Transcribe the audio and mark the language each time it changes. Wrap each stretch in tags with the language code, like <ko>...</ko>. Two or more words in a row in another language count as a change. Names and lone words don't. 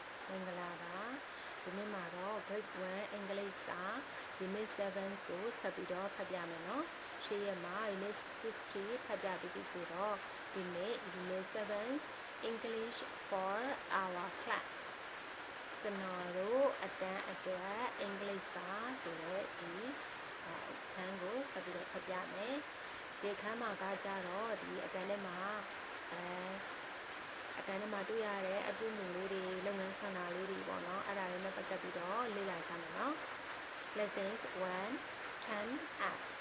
<my>မင်္ဂလာပါဒီနေ့မှာတော့ grade 1 English စာ unit 7ကိုဆက်ပြီးတော့ဖတ်ပြမယ်နော်ရှေ့ရက်မှာ unit 60ဖတ်ပြပြီးပြီဆိုတော့ဒီနေ့ unit 7</my> <en>English for our class</en> <my>ကျွန်တော်တို့အတန်းအတွက်အင်္ဂလိပ်စာဆိုတဲ့ဒီအခန်းကိုဆက်ပြီးတော့ဖတ်ပြမယ်ဒီအခန်းမှာကကြတော့ဒီအတန်းထဲမှာ အတန်းထဲမှာတွေ့ရတဲ့အပြုအမူလေးတွေလုပ်ငန်းဆောင်တာလေးတွေပေါ့နော်အဲ့ဒါတွေနဲ့ပတ်သက်ပြီးတော့လေ့လာကြမယ်နော် Lessons 1</my> <en>Stand up</en>